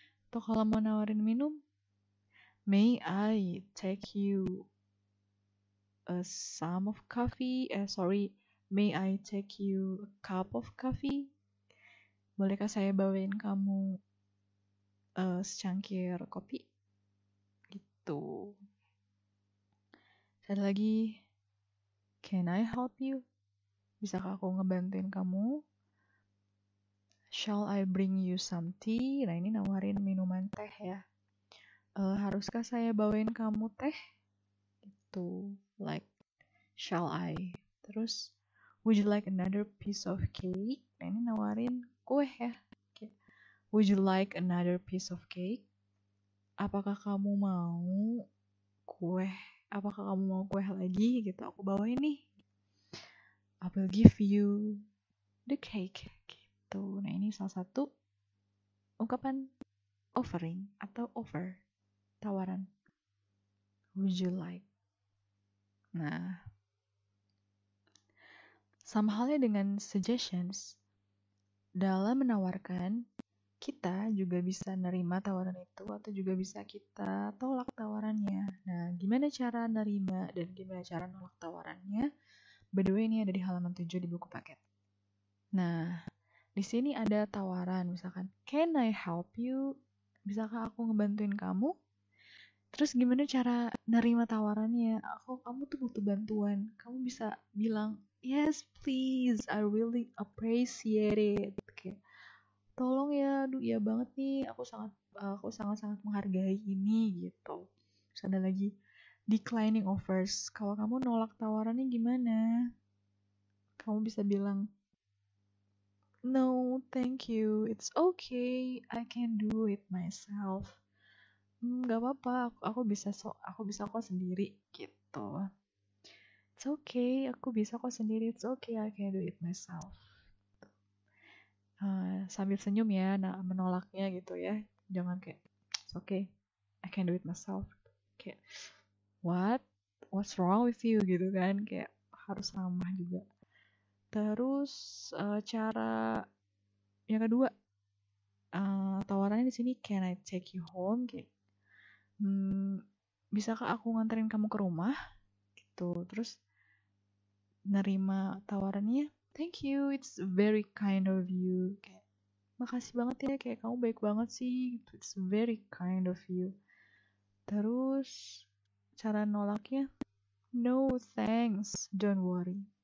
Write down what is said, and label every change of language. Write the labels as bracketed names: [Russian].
[Indonesian] Atau kalau mau nawarin minum, [English] may I take you some of coffee? May I take you a cup of coffee? [Indonesian] Bolehkah saya bawain kamu secangkir kopi? Gitu. Ada lagi, [English] can I help you? [Indonesian] Bisakah aku ngebantuin kamu? [English] Shall I bring you some tea? [Indonesian] Nah, ini nawarin minuman teh ya. Haruskah saya bawain kamu teh? Gitu. [English] Like, shall I? Terus, would you like another piece of cake? [Indonesian] Nah, ini nawarin kue ya. [English] Okay. Would you like another piece of cake? [Indonesian] Apakah kamu mau kue? Apakah kamu mau kue lagi? Gitu, aku bawain nih. [English] I will give you the cake. [Indonesian] Gitu. Nah, ini salah satu ungkapan offering atau offer, tawaran. [English] Would you like? [Indonesian] Nah, sama halnya dengan suggestions. Dalam menawarkan, kita juga bisa nerima tawaran itu atau juga bisa kita tolak tawarannya. Nah, gimana cara nerima dan gimana cara nolak tawarannya? [English] By the way, [Indonesian] ini ada di halaman 7 di buku paket. Nah, di sini ada tawaran, misalkan, [English] can I help you? [Indonesian] Bisakah aku ngebantuin kamu? Terus gimana cara nerima tawarannya? Kamu tuh butuh bantuan. Kamu bisa bilang, [English] yes please, I really appreciate it. [Indonesian] Kayak, tolong ya, aduh ya banget nih, aku sangat menghargai ini gitu. Terus ada lagi, declining offers. Kalau kamu nolak tawarannya gimana? Kamu bisa bilang, [English] no, thank you, it's okay, I can do it myself. [Indonesian] Gak apa-apa, aku bisa kok sendiri gitu. [English] It's okay, [Indonesian] aku bisa kok sendiri. [English] It's okay, I can do it myself. [Indonesian] Sambil senyum ya, menolaknya gitu ya. Jangan kayak, [English] it's okay, I can do it myself. [Indonesian] Kayak, [English] what's wrong with you [Indonesian] gitu kan? Kayak harus ramah juga. Terus cara yang kedua, tawarannya di sini, [English] can I take you home? [Indonesian] Kayak, bisakah aku nganterin kamu ke rumah? Gitu. Terus nerima tawarannya, [English] thank you, it's very kind of you. [Indonesian] Kayak, makasih banget ya, kayak kamu baik banget sih. [English] It's very kind of you. [Indonesian] Terus cara nolaknya, [English] no thanks, don't worry.